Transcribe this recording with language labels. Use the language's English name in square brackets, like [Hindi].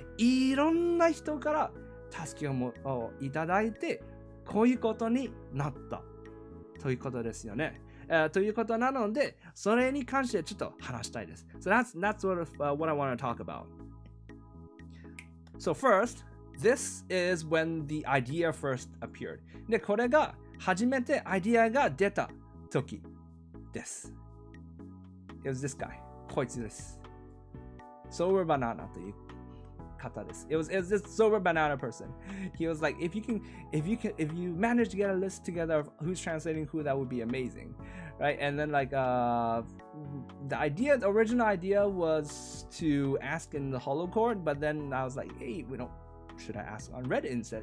[Japanese] いろんな人から助けをいただいてこういうことになったということですよね。ということなので、それに関してちょっと話したいです。 [English] So that's sort of what I want to talk about. So first, this is when the idea first appeared. [Japanese] で、これが初めてアイディアが出た時です。 [English] It was this guy. [Japanese] こいつです。 Sober Banana という方です。 [English] It was this Sober Banana person. He was like, if you manage to get a list together of who's translating who, that would be amazing, right? And then like the original idea was to ask in the HoloCord, but then I was like, hey, should I ask on Reddit instead?